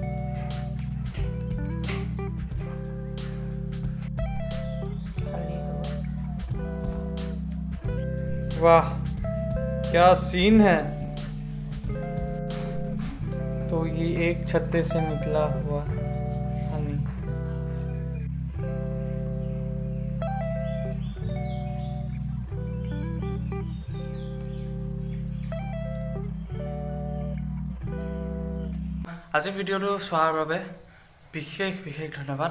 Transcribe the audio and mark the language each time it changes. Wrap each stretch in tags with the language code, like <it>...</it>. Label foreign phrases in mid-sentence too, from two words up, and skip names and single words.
<hi>वाह क्या सीन है। तो ये एक छत्ते से निकला हुआ हनी,</hi> <as>আজি ভিডিঅ'টো চোৱাৰ বাবে বিশেষ ধন্যবাদ।</as>